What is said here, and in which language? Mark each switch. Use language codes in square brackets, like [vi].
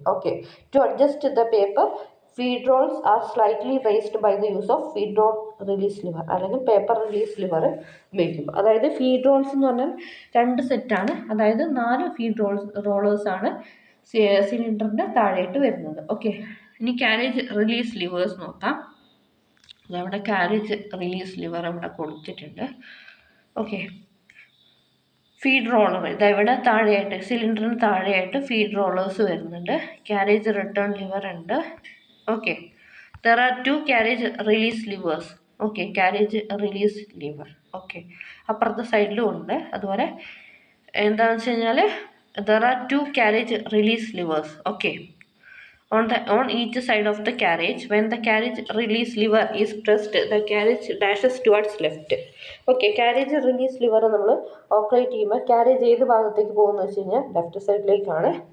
[en] Okay, to adjust the paper, feed rolls are slightly raised by the use of feed roll release lever [ml] അല്ലെങ്കിൽ paper release liver ഉപയോഗിക്കുമ്പോൾ. അതായത് feed Rolls എന്ന് പറഞ്ഞാൽ 2 സെറ്റാണ്. അതായത് 4 feed റോളേഴ്സാണ് സിലിണ്ടറിൻ്റെ താഴെയിട്ട് വരുന്നത്. ഓക്കെ, ഇനി കാരേജ് റിലീസ് ലിവേഴ്സ് നോക്കാം. അതവിടെ കാരേജ് റിലീസ് ലിവർ അവിടെ കൊടുത്തിട്ടുണ്ട്. ഓക്കെ, ഫീഡ് റോളർ ഇതെവിടെ താഴെയായിട്ട് സിലിണ്ടറിന് താഴെയായിട്ട് ഫീഡ് റോളേഴ്സ് വരുന്നുണ്ട്. കാരേജ് റിട്ടേൺ ലിവർ ഉണ്ട്. Okay, [en] There are 2 carriage release levers. [ml] Okay, carriage release liver. Okay, അപ്പുറത്തെ സൈഡിലും ഉണ്ട്. അതുപോലെ എന്താണെന്ന് വെച്ച് കഴിഞ്ഞാൽ [en] There are 2 carriage release levers. [ml] Okay, [en] on each side of the carriage. When the carriage release lever is pressed, the carriage dashes towards left. [ml] Okay, carriage release lever നമ്മൾ operate ചെയ്യുമ്പോൾ carriage ഏത് ഭാഗത്തേക്ക് പോകുമെന്ന് വെച്ച് കഴിഞ്ഞാൽ ലെഫ്റ്റ് സൈഡിലേക്കാണ്.